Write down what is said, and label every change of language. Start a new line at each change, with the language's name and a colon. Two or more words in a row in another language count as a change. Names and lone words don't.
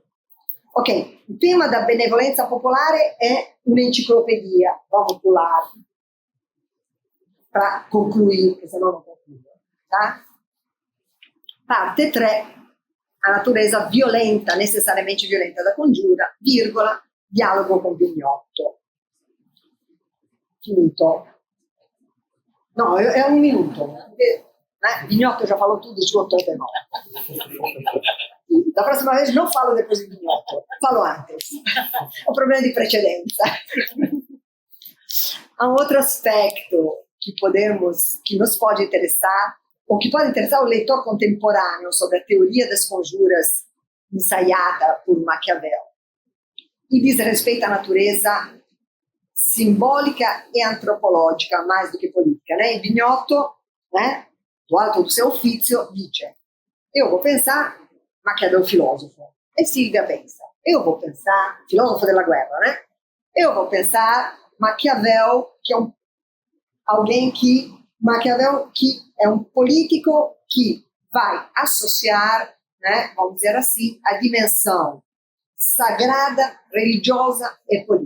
Portuguese: Ok, o tema da benevolência popular é uma enciclopedia. Vamos pular para concluir, porque senão não concluo. Tá? Parte 3. A natureza violenta, necessariamente violenta da
Italian: congiura, virgola, dialogo con Vignotto. Finito. No, è un minuto.
Portuguese: Vignotto já falou tudo, esgotou até mal. Da próxima vez não falo depois de Vignotto, falo antes. É um problema de precedência. Há um outro aspecto que nos pode interessar, ou que pode interessar o leitor contemporâneo sobre a teoria das conjuras ensaiada por Maquiavel, e diz respeito à natureza
Italian: simbolica e antropologica,
Portuguese: mais do que política. Né? E Bignotto, né, do alto do seu
Italian: ufficio, dice:
Portuguese: eu vou pensar Maquiavel filosofo, e Silvia pensa, eu vou pensar
Italian: filosofo della guerra,
Portuguese: né? Eu vou pensar Maquiavel, que é Maquiavel que é um político que vai associar, né, vamos dizer assim, a dimensão sagrada, religiosa e política.